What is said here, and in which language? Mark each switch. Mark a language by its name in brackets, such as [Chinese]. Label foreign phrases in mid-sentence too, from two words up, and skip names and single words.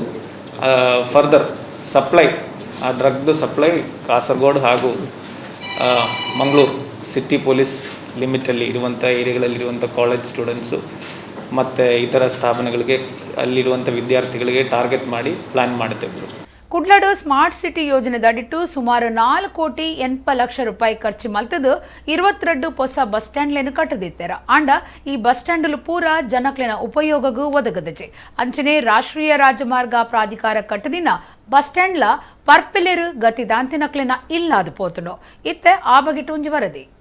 [English] further supply, [Kannada] ಆ ಡ್ರಗ್ದು ಸಪ್ಲೈ ಕಾಸರಗೋಡು ಹಾಗೂ ಮಂಗಳೂರು [English] city police limit [Kannada] ಇರುವಂಥ ಏರಿಯಾಗಳಲ್ಲಿರುವಂಥ [English] college students [Kannada] ಮತ್ತು ಇತರ ಸ್ಥಾಪನೆಗಳಿಗೆ ಅಲ್ಲಿರುವಂಥ ವಿದ್ಯಾರ್ಥಿಗಳಿಗೆ ಟಾರ್ಗೆಟ್ ಮಾಡಿ ಪ್ಲ್ಯಾನ್ ಮಾಡುತ್ತಿದ್ದರು. [Tulu] ಕುಡ್ಲಡು [English] smart city [Tulu] ಯೋಜನೆದಡಿಟ್ಟು ಸುಮಾರು 4,80,00,000 ರೂಪಾಯಿ ಖರ್ಚು ಮಲ್ತದು 22 ಹೊಸ [English] bus stands [Tulu] ಕಟ್ಟದಿತ್ತಾರೆ. ಆಂಡ ಈ [English] bus stands [Tulu] ಪೂರ ಜನಕ್ಲಿನ ಉಪಯೋಗಗೂ ಒದಗದಜೆ. ಅಂಚನೆ ರಾಷ್ಟ್ರೀಯ ರಾಜಮಾರ್ಗ ಪ್ರಾಧಿಕಾರ ಕಟ್ಟದಿನ [English] bus stands [Tulu] ಪರ್ಪಿಲೇರು ಗತಿದಾಂತಿನಕ್ಲಿನ ಇಲ್ಲಾದು ಪೋತುಂಡು. ಇತ್ತೆ ಆ ಬಗೆಟ್ ಒಂಜಿ ವರದಿ.